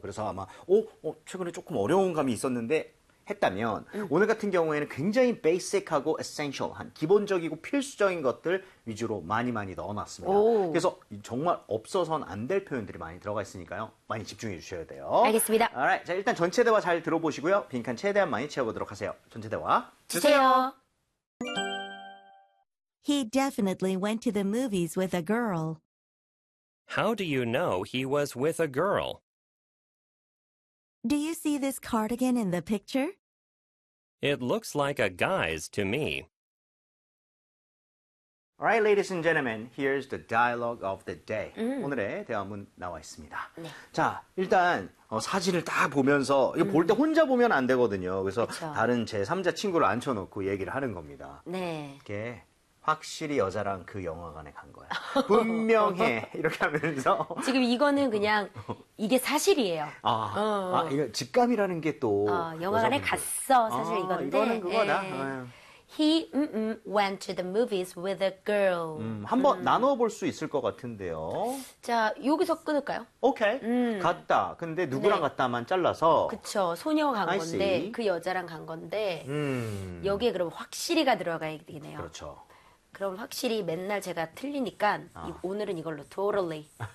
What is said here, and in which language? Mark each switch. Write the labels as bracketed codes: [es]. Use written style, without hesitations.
[ko] 그래서 아마, 최근에 조금 어려운 감이 있었는데 했다면, 오늘 같은 경우에는 굉장히 베이직하고 에센셜한, 기본적이고 필수적인 것들 위주로 많이 많이 넣어놨습니다. 오. 그래서 정말 없어선 안될 표현들이 많이 들어가 있으니까요. 많이 집중해 주셔야 돼요. 알겠습니다. [en] Alright. [ko] 자, 일단 전체 대화 잘 들어보시고요. 빈칸 최대한 많이 채워보도록 하세요. 전체 대화 주세요. 주세요. [en] He definitely went to the movies with a girl. How do you know he was with a girl? Do you see this cardigan in the picture? It looks like a guy's to me. All right, ladies and gentlemen, here's the dialogue of the day. [ko] 응. 오늘의 대화문 나와 있습니다. 네. 자, 일단 사진을 다 보면서 이거 볼때 혼자 보면 안 되거든요. 그래서 그쵸. 다른 제3자 친구를 앉혀놓고 얘기를 하는 겁니다. 네. 이게 확실히 여자랑 그 영화관에 간 거야. 분명해. 이렇게 하면서. 지금 이거는 그냥 이게 사실이에요. 이거 직감이라는 게또 영화관에 여자분들. 갔어. 사실 이건데. 이거는 그거다. 에. [en] He went to the movies with a girl. [ko] 한번 나눠볼 수 있을 것 같은데요. 자, 여기서 끊을까요? 오케이. 갔다. 근데 누구랑 네. 갔다만 잘라서. 그쵸. 소녀 간 [en] I [ko] 건데, [en] see. [ko] 그 여자랑 간 건데, 여기에 그럼 확실히가 들어가야 되네요. 그렇죠. 그럼 확실히 맨날 제가 틀리니까, 오늘은 이걸로 totally.